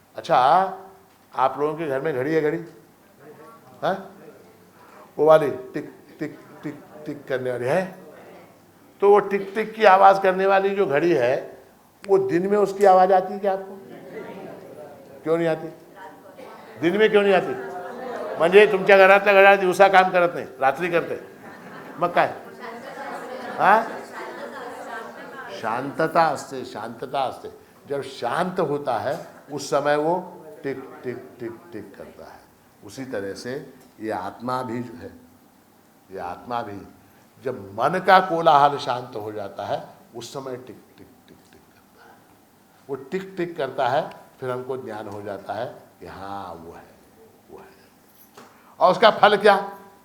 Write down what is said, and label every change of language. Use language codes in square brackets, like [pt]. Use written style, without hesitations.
[hi] अच्छा, आप लोगों के घर में घड़ी है? घड़ी है? वो वाली टिक टिक टिक टिक करने वाली है? तो वो टिक टिक की आवाज करने वाली जो घड़ी है, वो दिन में उसकी आवाज आती है क्या आपको? क्यों नहीं आती? दिन में क्यों नहीं आती? [mr] म्हणजे तुमच्या घरातल्या घड्याळ दिवसा काम करत नाही, रात्री करते, मग काय? हाँ, शांतता असते, शांतता असते। [hi] जब शांत होता है उस समय वो टिक टिक टिक टिक करता है। उसी तरह से ये आत्मा भी जो है, ये आत्मा भी जब मन का कोलाहल शांत हो जाता है उस समय टिक टिक टिक टिक करता है। वो टिक टिक करता है, फिर हमको ज्ञान हो जाता है कि हाँ वो है, वो है। और उसका फल क्या?